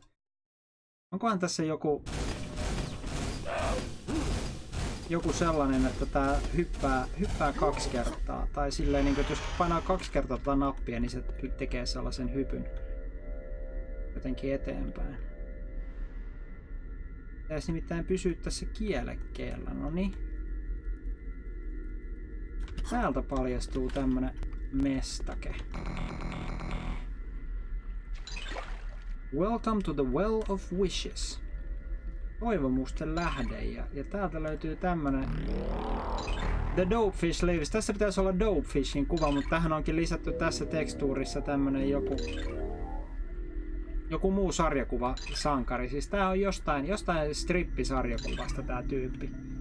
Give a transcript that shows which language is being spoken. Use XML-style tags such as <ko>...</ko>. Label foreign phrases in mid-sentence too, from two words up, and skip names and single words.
<fi>Onkohan tässä joku sellainen, että tää hyppää 2 kertaa tai silleen niinku, että jos painaa 2 kertaa tätä nappia, niin se tekee sellaisen hypyn jotenkin eteenpäin. Pitäisi nimittäin pysyä tässä kielekkeellä, no niin. Täältä paljastuu tämmönen mestake.</fi> <en>Welcome to the Well of Wishes.</en> <fi>Toivomusten lähde ja täältä löytyy tämmönen The Dopefish Lives. Tässä pitäisi olla Dopefishin kuva, mutta tähän onkin lisätty tässä tekstuurissa tämmönen joku muu sarjakuva sankari. Siis tää on jostain strippisarjakuvasta tää tyyppi.</fi>